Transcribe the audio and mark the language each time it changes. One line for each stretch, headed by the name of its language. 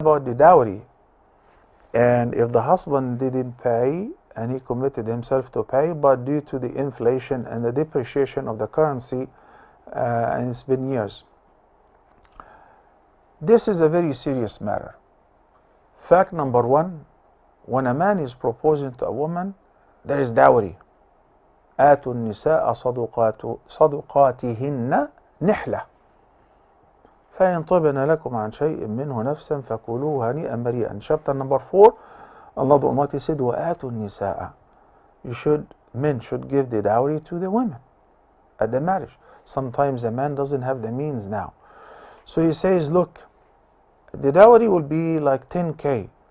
English: about the dowry, and if the husband didn't pay and he committed himself to pay, but due to the inflation and the depreciation of the currency, and it's been years, this is a very serious matter. Fact number one, when a man is proposing to a woman, there is dowry.
Arabic: آتوا النساء صدقاتهن نحلة فإن طبن لكم عن شيء منه نفسا فكلوه هنيئا مريئا.
English: Chapter number 4, Allah the Almighty said,
Arabic: وآتوا النساء.
English: Men should give the dowry to the women at the marriage. Sometimes a man doesn't have the means now. So he says, look, the dowry will be like 10K.